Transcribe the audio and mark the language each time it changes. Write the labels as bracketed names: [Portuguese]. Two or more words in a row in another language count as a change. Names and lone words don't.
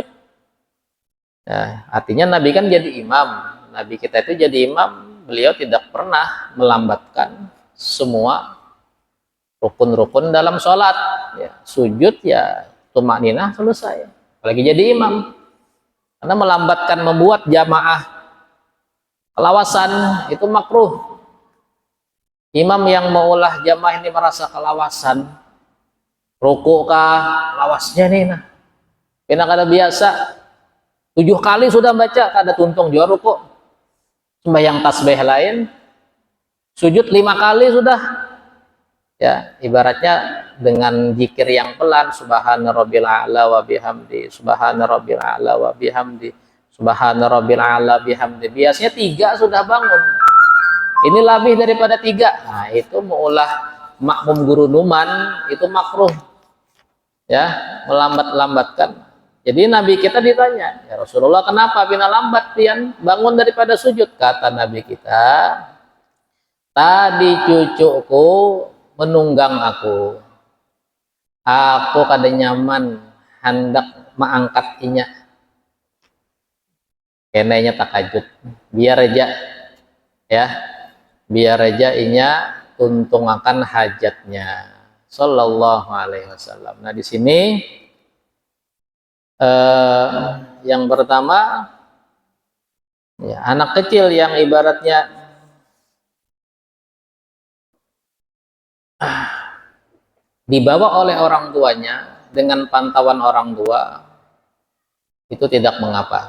[Indonesian] Ya, artinya Nabi kan jadi imam, Nabi kita itu jadi imam, beliau tidak pernah melambatkan semua rukun-rukun dalam sholat ya, sujud ya tumakninah selesai, apalagi jadi imam. Karena melambatkan membuat jamaah kelawasan itu makruh. [Banjar] Imam yang maulah jamaah ini merasa kelawasan, ruku kah lawasnya nih, nah kena kada biasa 7 kali sudah baca kada tuntung jauh ruku, sembahyang tasbih lain, sujud 5 kali sudah ya, [Indonesian] ibaratnya dengan zikir yang pelan, [Arabic] سبحان ربي الأعلى وبحمده، سبحان ربي الأعلى وبحمده، سبحان ربي الأعلى بحمده. [Indonesian] Biasanya 3 sudah bangun, ini lebih daripada 3. [Banjar] Nah, itu maulah makmum guru numan itu makruh ya, melambat-lambatkan. Jadi Nabi kita ditanya, [Arabic] يا رسول الله, [Banjar] kenapa bina lambat pian bangun daripada sujud? Kata Nabi kita, tadi cucuku menunggang aku kada nyaman hendak mengangkat inya, kenanya takajud, biar aja ya, biar aja inya tuntung akan hajatnya, [Arabic] صلى الله عليه وسلم. [Indonesian] Nah, di sini yang pertama ya, anak kecil yang ibaratnya dibawa oleh orang tuanya dengan pantauan orang tua itu tidak mengapa.